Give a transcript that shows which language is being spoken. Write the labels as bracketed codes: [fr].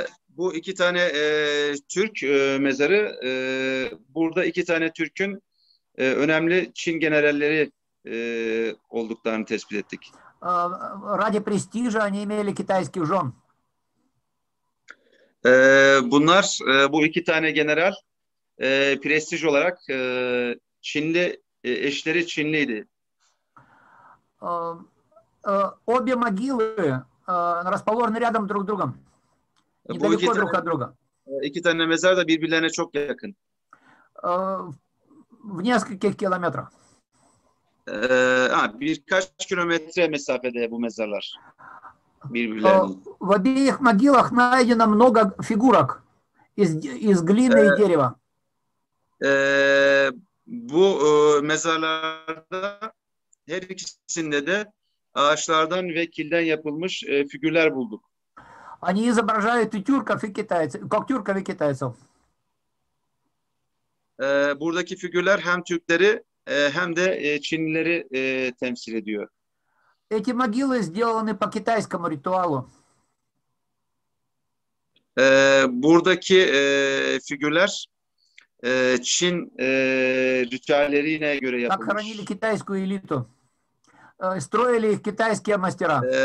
[tr] Bu 2 tane Türk mezarı, burada 2 tane Türk'ün önemli Çin generalleri olduklarını tespit ettik. [ru] Ради престижа они имели китайских жен. [tr] Bunlar, bu 2 tane general prestij olarak Çinli eşleri Çinliydi. [ru] Обе могилы расположены рядом друг с другом. Недалеко друг от друга. [tr] 2 tane mezar da birbirlerine çok yakın. [ru] В нескольких километрах. [tr] Birkaç kilometre mesafede bu mezarlar birbirlerine. [ru] В обеих могилах найдено много фигурок из глины и дерева. [tr] Bu mezarlarda her ikisinde de ağaçlardan ve kilden yapılmış figürler bulduk. [ru] Они изображают и тюрков, и китайцев, как тюрков и китайцев. [tr] Buradaki figürler hem Türkleri hem de Çinlileri temsil ediyor. [ru] Эти могилы сделаны по китайскому ритуалу. [tr] Buradaki figürler Çin ritüellerine göre [ru] Так хоронили [tr] yapılmış. [ru] китайскую элиту. Строили их китайские мастера.